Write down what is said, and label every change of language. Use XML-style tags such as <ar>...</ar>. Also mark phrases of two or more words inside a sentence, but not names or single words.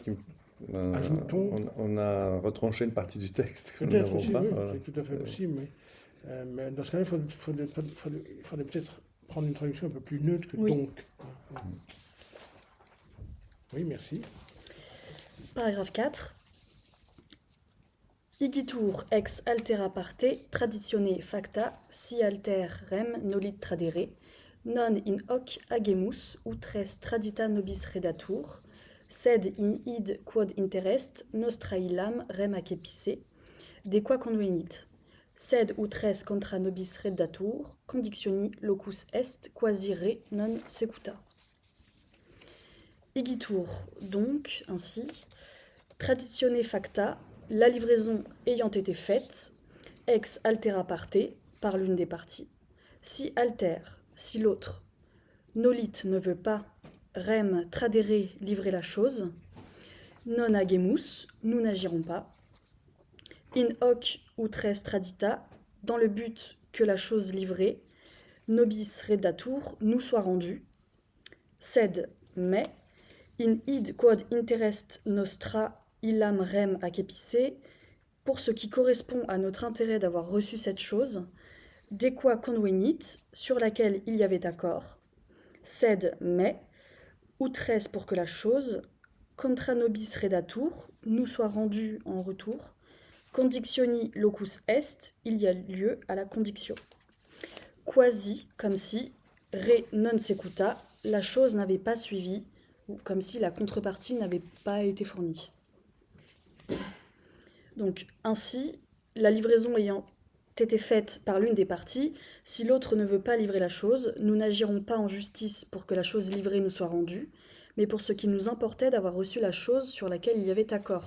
<fr>qu'on a retranché une partie du texte. Peut-être aussi, oui, c'est tout à fait possible. Mais dans ce cas-là, il faudrait peut-être prendre une traduction un peu plus neutre que donc. Oui, merci. Paragraphe 4.</fr> <la>Igitur ex altera parte traditione facta si alter rem nolit tradere non in hoc agemus ut res tradita nobis redatur sed in id quod interest nostra illam rem accepice de qua convenit sed ut res contra nobis reddatur, conditioni locus est quasi re non secuta. Igitur,</la> <fr>donc, ainsi,</fr> <la>traditione facta,</la> <fr>la livraison ayant été faite,</fr> <la>ex altera parte,</la> <fr>par l'une des parties,</fr> <la>si alter,</la> <fr>si l'autre, nolit ne veut pas,</fr> <la>rem tradere</la> <fr>livrer la chose,</fr> <la>non agemus,</la> <fr>nous n'agirons pas,</fr> <la>in hoc ut res tradita,</la> <fr>dans le but que la chose livrée,</fr> <la>nobis reddatur,</la> <fr>nous soit rendue, sed, mais,</fr> <la>in id quod interest nostra illam rem accepice,</la> <fr>pour ce qui correspond à notre intérêt d'avoir reçu cette chose,</fr> <la>de qua convenit,</la> <fr>sur laquelle il y avait accord, sed, mais,</fr> <la>ut res</la> <fr>pour que la chose,</fr> <la>contra nobis reddatur,</la> <fr>nous soit rendue en retour,</fr> <la>condictioni locus est,</la> <fr>il y a lieu à la condiction. Quasi, comme si,</fr> <la>re non secuta,</la> <fr>la chose n'avait pas suivi, ou comme si la contrepartie n'avait pas été fournie. Donc, ainsi, la livraison ayant été faite par l'une des parties, si l'autre ne veut pas livrer la chose, nous n'agirons pas en justice pour que la chose livrée nous soit rendue, mais pour ce qui nous importait d'avoir reçu la chose sur laquelle il y avait accord.</fr>